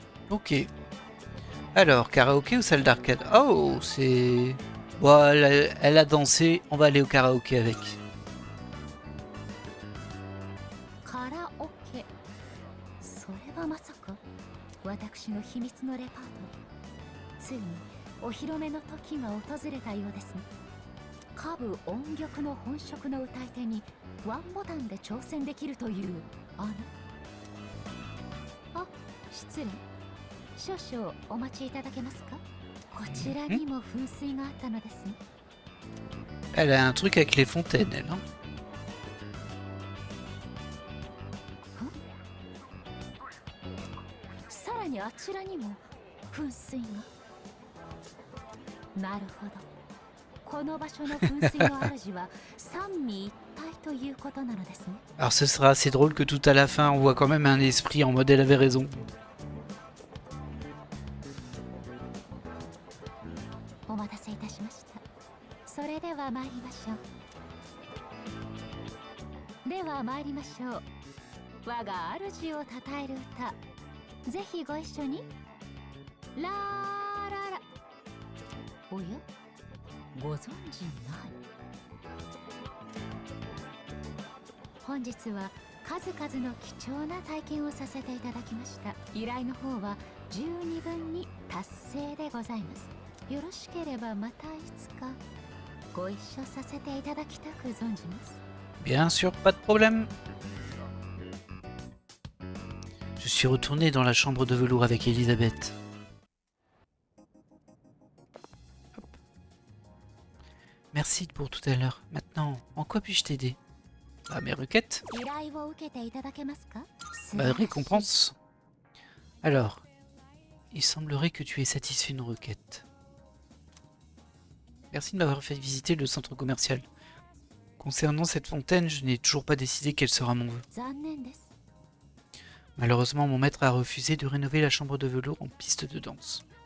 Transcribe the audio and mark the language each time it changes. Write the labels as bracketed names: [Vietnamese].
[French] Ok. Alors, karaoké ou salle d'arcade? Oh, c'est... Bon, elle a dansé, on va aller au karaoké avec. [Japanese] カラオケ。それはまさか私の秘密のレパートリー。ついにお披露目の時が訪れたようですね。下部音玉の本職の歌い手にワンボタンで挑戦できるというあ失礼。少々お待ちいただけますか。こちらにも噴水があったのですね。 [French] Elle a un truc avec les fontaines, elle, hein. [Japanese] さらにあちらにも噴水が。なるほど。この場所の噴水の主は三位一体ということなのですね。 [French] Alors ce sera assez drôle que tout à la fin on voit quand même un esprit en mode elle avait raison. [Japanese] お待たせいたしました。それでは参りましょう。では参りましょう。我が主をたたえる歌、ぜひご一緒に。ラーララ。おや、ご存知ない？本日は数々の貴重な体験をさせていただきました。依頼の方は十二分に達成でございます。よろしければまたいつかご一緒させていただきたく存じます。 [French] Bien sûr, pas de problème. Je suis retourné dans la chambre de velours avec Elisabeth. Hop. Merci pour tout à l'heure. Maintenant, en quoi puis-je t'aider? Ah, mes requêtes. [Japanese] 依頼を受けていただけますか？ [French] Bah, récompense. Alors, il semblerait que tu aies satisfait une requête. Merci de m'avoir fait visiter le centre commercial. Concernant cette fontaine, je n'ai toujours pas décidé quel sera mon vœu. [Japanese] 残念です。 [French] Malheureusement, mon maître a refusé de rénover la chambre de velours en piste de danse.